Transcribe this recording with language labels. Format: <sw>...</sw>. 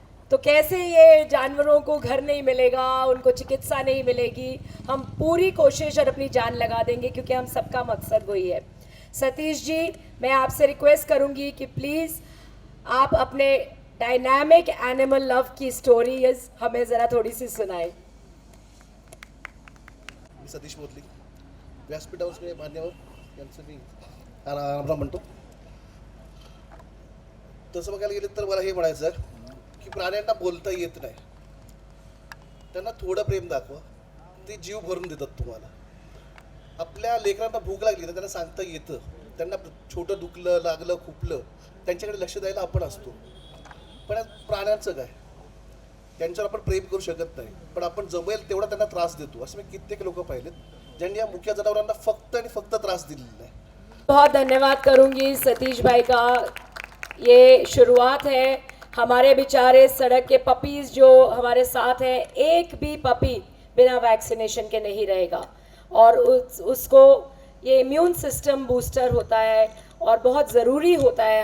<hi>तो कैसे ये जानवरों को घर नहीं मिलेगा, उनको चिकित्सा नहीं मिलेगी, हम पूरी कोशिश और अपनी जान लगा देंगे, क्योंकि हम सबका मकसद वही है. सतीश जी, मैं आपसे रिक्वेस्ट करूंगी कि प्लीज़ आप अपने डायनामिक एनिमल लव की स्टोरीज हमें ज़रा थोडी सी सुनाएं.</hi> <mr>मी सतीश मोतली, व्यासपीठ हाऊसकडे मान्यवर यांचं मी रामराम म्हणतो. तसं बघायला गेलं तर मला हे म्हणायचं की प्राण्यांना बोलता येत नाही, त्यांना थोडं प्रेम दाखवा, ते जीव भरून देतात तुम्हाला. आपल्या लेकरांना भूक लागली तर त्यांना सांगता येतं, त्यांना छोटं दुखलं, लागलं, खुपलं, त्यांच्याकडे लक्ष द्यायला आपण असतो. पण प्राण्यांचं काय, त्यांच्यावर आपण प्रेम करू शकत नाही, पण आपण जमेल तेवढा त्यांना त्रास देतो. असे मी कित्येक लोक पाहिलेत ज्यांनी या मुख्य जनावरांना फक्त आणि फक्त त्रास दिलेला आहे.</mr> <hi>बहुत धन्यवाद करूंगी सतीश भाई का. ये शुरुआत है. हमारे बेचारे सड़क के पपीज़ जो हमारे साथ हैं, एक भी पपी बिना वैक्सीनेशन के नहीं रहेगा, और उसको ये इम्यून सिस्टम बूस्टर होता है और बहुत ज़रूरी होता है.</hi>